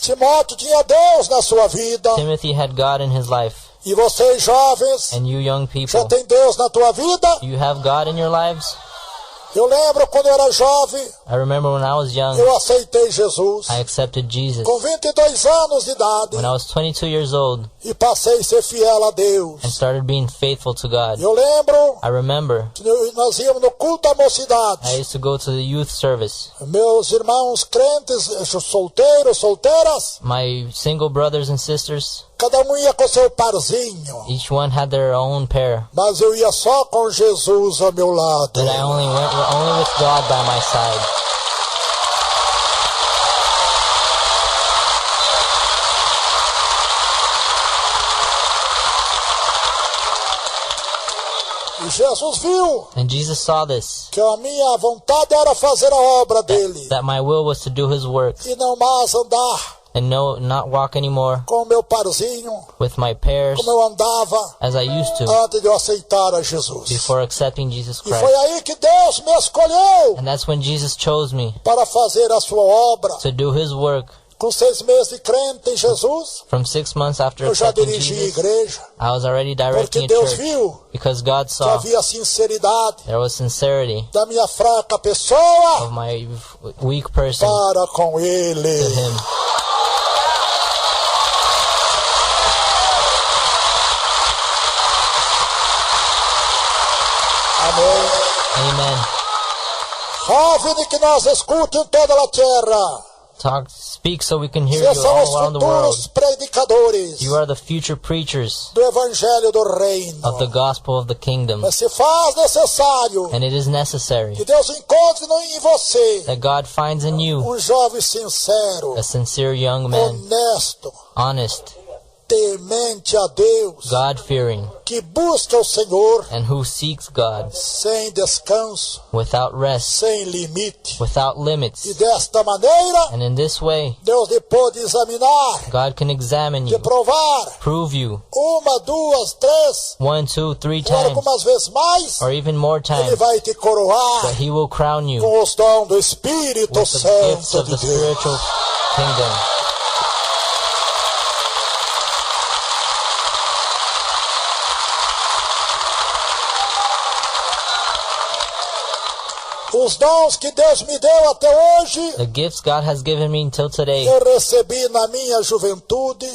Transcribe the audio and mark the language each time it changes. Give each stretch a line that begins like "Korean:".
Portuguese: Timóteo tinha Deus na sua vida.
English: Timothy had God in his life.
Portuguese: E vocês jovens,
English: And you young
Portuguese: já
English: people,
Portuguese: tem Deus na tua vida?
English: do you have God in your lives?
Portuguese: Eu lembro quando eu era jovem,
English: I remember when I was young,
Portuguese: eu aceitei Jesus.
English: I accepted Jesus.
Portuguese: Com 22 anos de idade.
English: When I was 22 years old
Portuguese: E passei a ser fiel a Deus.
English: and started being faithful to God,
Portuguese: Eu lembro
English: I remember
Portuguese: que nós íamos no culto da
English: I
Portuguese: mocidade.
English: used to go to the youth service.
Portuguese: Meus irmãos crentes, solteiros, solteiras,
English: My single brothers and sisters,
Portuguese: cada um ia com seu parzinho.
English: each one had their own pair.
Portuguese: Mas eu ia só com Jesus ao meu lado.
English: But I only went only with God by my side.
Portuguese: E Jesus viu
English: And Jesus saw this,
Portuguese: que a minha vontade era fazer a obra dele.
English: that my will was to do His work
Portuguese: E não mais andar
English: and not walk anymore
Portuguese: com o meu parzinho,
English: with my pairs
Portuguese: como eu andava
English: as I used to
Portuguese: antes de eu aceitar a Jesus.
English: before accepting Jesus
Portuguese: E foi
English: Christ.
Portuguese: aí que Deus me escolheu
English: And that's when Jesus chose me
Portuguese: para fazer a sua obra.
English: to do His work.
Portuguese: Com 6 meses de crente em Jesus,
English: From 6 months after
Portuguese: eu já
English: accepting
Portuguese: dirigi a
English: Jesus,
Portuguese: igreja,
English: I was already directing
Portuguese: porque
English: a
Portuguese: Deus
English: church
Portuguese: viu
English: because God
Portuguese: que
English: saw
Portuguese: havia sinceridade
English: there was sincerity
Portuguese: da minha fraca pessoa
English: of my weak person
Portuguese: para com
English: to
Portuguese: ele.
English: Him.
Portuguese: Amém.
English: Amen.
Portuguese: Jovem que nos escute em toda a terra.
English: Speak so we can hear
Portuguese: Vocês
English: you
Portuguese: são os
English: all around the world.
Portuguese: futuros predicadores
English: You are the future preachers
Portuguese: do evangelho do reino.
English: of the gospel of the kingdom.
Portuguese: Mas se faz necessário
English: And it is necessary
Portuguese: que Deus encontre em você
English: that God finds in you
Portuguese: jovem sincero,
English: a sincere young man,
Portuguese: honesto,
English: honest,
Portuguese: temente a Deus,
English: God-fearing,
Portuguese: que busca o Senhor
English: and who seeks God
Portuguese: sem descanso,
English: without rest,
Portuguese: sem limite.
English: without
Portuguese: E
English: limits.
Portuguese: desta maneira,
English: And in this way,
Portuguese: Deus lhe pode examinar,
English: God can examine
Portuguese: de
English: you,
Portuguese: provar,
English: prove you
Portuguese: 1, 2, 3,
English: 1, 2, 3
Portuguese: ou
English: times,
Portuguese: algumas vezes mais,
English: or even more
Portuguese: Ele
English: times,
Portuguese: vai te coroar
English: but He will crown you
Portuguese: com os dons do Espírito
English: with the gifts
Portuguese: Santo
English: of
Portuguese: de
English: the
Portuguese: Deus.
English: spiritual kingdom.
Portuguese: Os dons que Deus me deu até hoje,
English: The gifts God has given me until today,
Portuguese: eu recebi na minha juventude,